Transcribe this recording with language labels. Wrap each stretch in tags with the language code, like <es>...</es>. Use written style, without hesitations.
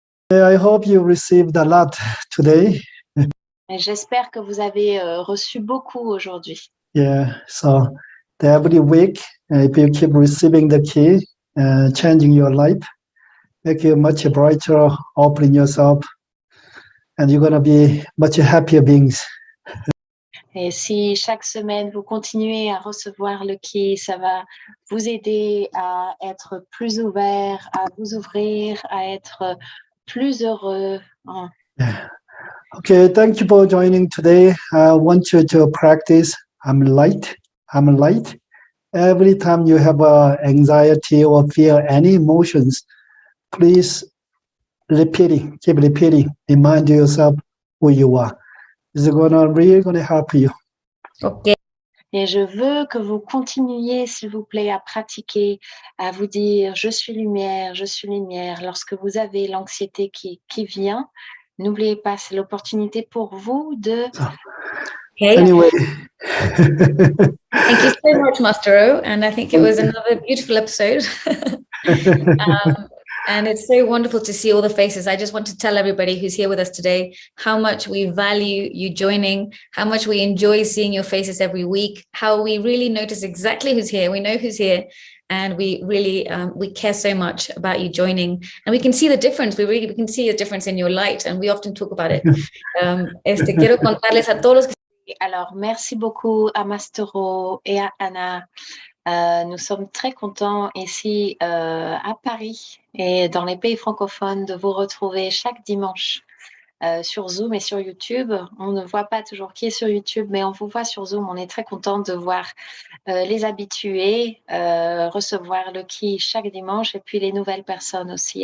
<en>I hope you received a lot today.</en> <fr>Et j'espère que vous avez reçu beaucoup aujourd'hui.</fr> <en>Yeah, so every week, if you keep receiving the key, changing your life, make you much brighter, opening yourself, and you're going to be much happier beings.</en> <fr>Et si chaque semaine vous continuez à recevoir le Qi, ça va vous aider à être plus ouvert, à vous ouvrir, à être plus heureux.</fr> <en>Yeah. Okay, thank you for joining today. I want you to practice I'm light, I'm light. Every time you have anxiety or feel any emotions, please keep repeating, remind yourself who you are. It's really gonna help you. Ok.</en> <fr>Et je veux que vous continuiez, s'il vous plaît, à pratiquer, à vous dire « Je suis lumière, je suis lumière ». Lorsque vous avez l'anxiété qui vient, n'oubliez pas, c'est l'opportunité pour vous de...</fr> <en>Okay. Anyway. Thank you so much, Master O. And I think it was another beautiful episode. And it's so wonderful to see all the faces. I just want to tell everybody who's here with us today how much we value you joining, how much we enjoy seeing your faces every week, how we really notice exactly who's here. We know who's here. And we really, we care so much about you joining. And we can see the difference. We can see a difference in your light. And we often talk about it.</en> <es>Quiero contarles a todos los que...</es> <fr>Alors, merci beaucoup à Mastero et à Anna. Nous sommes très contents ici à Paris et dans les pays francophones de vous retrouver chaque dimanche sur Zoom et sur YouTube. On ne voit pas toujours qui est sur YouTube, mais on vous voit sur Zoom. On est très content de voir les habitués recevoir le Qi chaque dimanche et puis les nouvelles personnes aussi.</fr>